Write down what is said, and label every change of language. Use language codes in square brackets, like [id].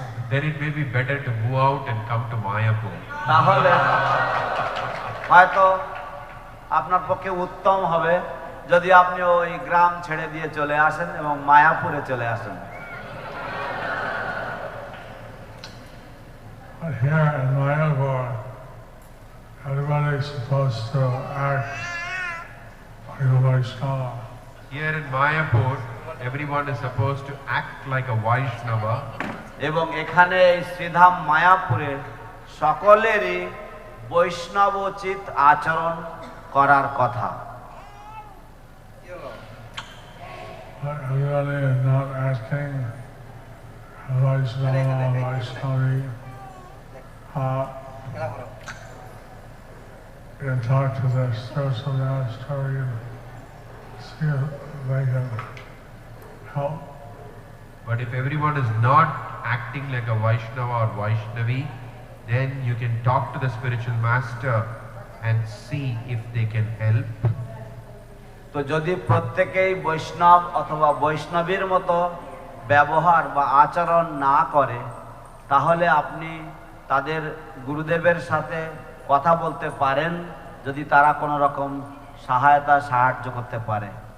[en] then it may be better to move out and come to Mayapur. [bn] তাহলে হয়তো আপনার পক্ষে উত্তম হবে যদি আপনি ওই গ্রাম ছেড়ে দিয়ে চলে আসেন এবং মায়াপুরে চলে আসেন। [en] But here in Mayapur, everybody is supposed to act like a Vaishnava. Here in Mayapur, everyone is supposed to act like a Vaishnava. [bn] এবং এখানে এই শ্রীধাম মায়াপুরে সকলেরই বৈষ্ণবোচিত আচরণ করার কথা। [en] But everybody is not acting Vaishnava, Vaishnavi. You can talk to the spiritual master, you see if they can help. But if everyone is not acting like a Vaishnava or Vaishnavi, then you can talk to the spiritual master and see if they can help. [bn] তো যদি প্রত্যেকেই বৈষ্ণব অথবা বৈষ্ণবীর মতো ব্যবহার বা আচরণ না করে, তাহলে আপনি তাদের গুরুদেবের সাথে কথা বলতে পারেন, যদি তারা কোনো রকম সাহায্য করতে পারে।